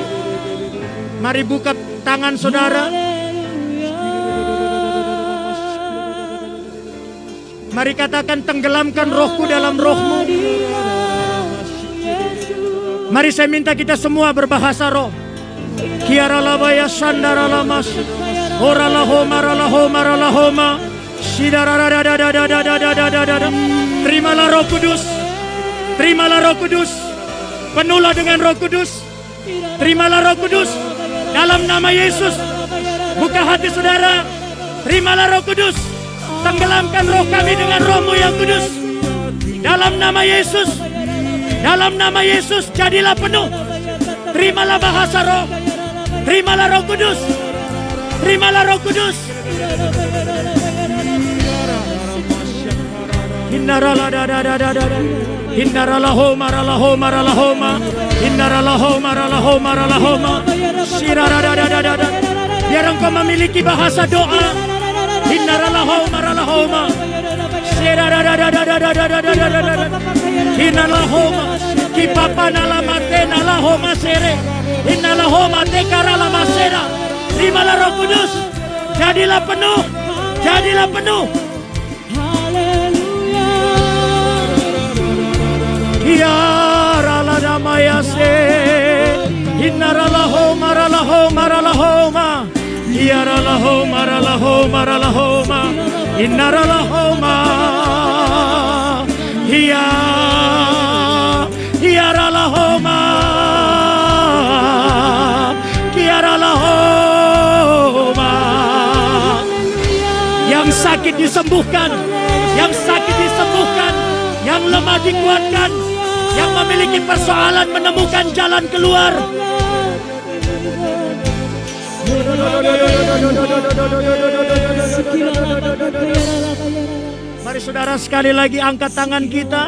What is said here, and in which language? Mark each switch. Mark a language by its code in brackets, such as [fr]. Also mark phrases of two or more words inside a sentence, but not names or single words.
[id] Mari buka tangan saudara. Mari katakan, tenggelamkan rohku dalam rohmu. Mari saya minta kita semua berbahasa roh. Kiara labaya sandara lamas, ora lahoma ralahoma ralahoma, sidara. Terimalah Roh Kudus, terimalah Roh Kudus, penuhlah dengan Roh Kudus, terimalah Roh Kudus dalam nama Yesus. Buka hati saudara, terimalah Roh Kudus, tenggelamkan roh kami dengan Roh-Mu yang kudus. Dalam nama Yesus, dalam nama Yesus, jadilah penuh. Terimalah bahasa roh. Terimalah Roh Kudus. Terimalah Roh Kudus. Hinnarala da da da da da. Hinnarala homa rala homa rala homa. Hinnarala homa rala homa rala homa. Shirara da da da da da. Biar engkau memiliki bahasa doa. Hinnarala homa rala homa. Shirara da da da da da da da da da da. Hinnarala homa. Kipapa nala mate nala homa sere. Innala homa tekara lama sera. Terimalah Roh Kudus. Jadilah penuh. Jadilah penuh. Haleluya. Ya rala damayase. Innarala homa rala homa rala homa. Hiaralahoma, ralahoma, ralahoma. Inaralahoma. Hiaralahoma. Kiaralahoma. Yang sakit disembuhkan, yang sakit disembuhkan, yang lemah dikuatkan, yang memiliki persoalan menemukan jalan keluar. Mari saudara sekali lagi angkat tangan kita.